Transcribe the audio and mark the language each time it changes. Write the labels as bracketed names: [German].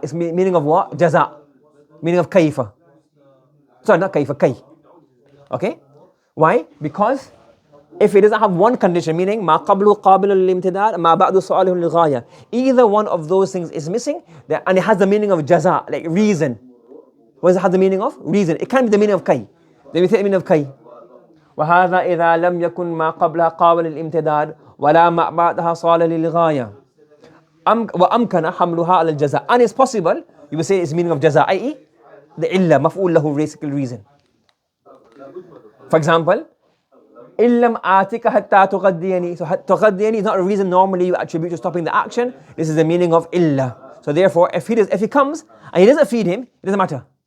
[English] It's meaning of what? Jaza. Meaning of kayfa. Sorry, not kayfa, kay. Okay? Why? Because if it doesn't have one condition, meaning [Arabic] ma qablu qabil al-imtidad, ma ba'du salih lil-ghaya, [English] either one of those things is missing, and it has the meaning of jaza, like reason. What does it have the meaning of? Reason. It can't be the meaning of kay. Then we take the meaning of kay. [Arabic] وهذا إذا لم يكن ما قبلها قابل للامتداد ولا ما بعدها صالح للغاية وأمكن حملها على الجزاء. [English] And it's possible, you will say it's meaning of jaza, i.e. the illa, maf'ul lahu, basically reason. For example, [Arabic] إِلَّمْ آتِكَ حَتَّى تُغَدِّيَنِي. [English] So [Arabic] تُغَدِّيَني [English] is not a reason normally you attribute to stopping the action. This is the meaning of illa. So therefore, if he comes and he doesn't feed him, it doesn't matter.